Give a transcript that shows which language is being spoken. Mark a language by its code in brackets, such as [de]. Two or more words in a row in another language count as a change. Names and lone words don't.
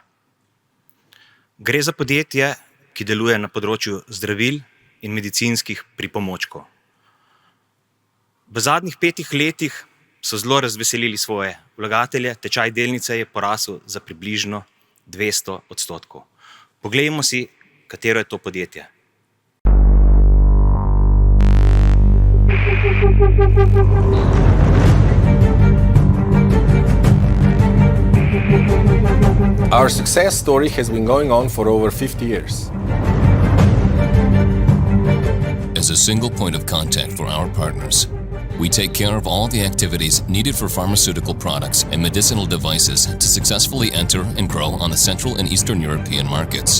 [sl] Gre za podjetje, ki deluje na področju zdravil in medicinskih pripomočkov. V zadnjih 5 letih so zelo razveselili svoje vlagatelje, tečaj delnice je porasel za približno 200%. Poglejmo si, katero je to podjetje. [en] Our success story has been going on for over 50 years. As a single point of contact for our partners, we take care of all the activities needed for pharmaceutical products and medicinal devices to successfully enter and grow on the Central and Eastern European markets.